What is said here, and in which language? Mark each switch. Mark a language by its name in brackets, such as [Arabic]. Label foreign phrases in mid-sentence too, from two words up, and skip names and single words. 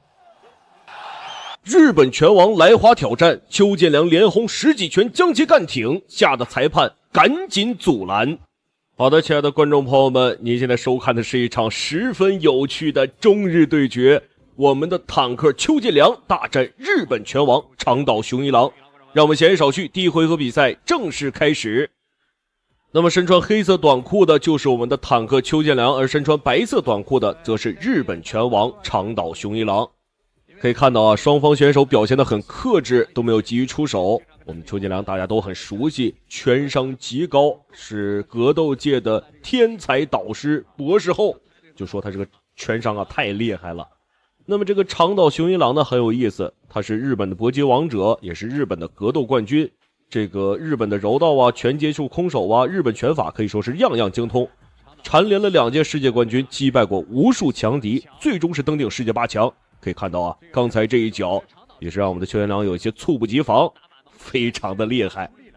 [Chinese] 日本拳王来华挑戰，邱建良連轟10幾拳將其幹挺，嚇得裁判趕緊阻攔。好的，親愛的觀眾朋友們，您現在收看的是一場十分有趣的中日對決，我們的坦克邱建良大戰日本拳王長島雄一郎。讓我們閒言少敘，第一回合比賽正式開始。那麼身穿黑色短褲的就是我們的坦克邱建良，而身穿白色短褲的則是日本拳王長島雄一郎。可以看到啊，双方選手表現得很克制，都没有急于出手。我们邱建良大家都很熟悉，拳商极高，是格鬥界的天才导師博士後，就說他这个拳商啊太厲害了。那麼這個長島雄一郎呢很有意思，他是日本的搏擊王者，也是日本的格鬥冠軍。這個日本的柔道啊、拳接觸空手啊、日本拳法可以說是樣樣精通，蟬聯了2屆世界冠軍，擊敗過無數強敵，最終是登頂世界8強。可以看到啊，剛才這一腳也是讓我們的邱建良有一些猝不及防，非常的厲害。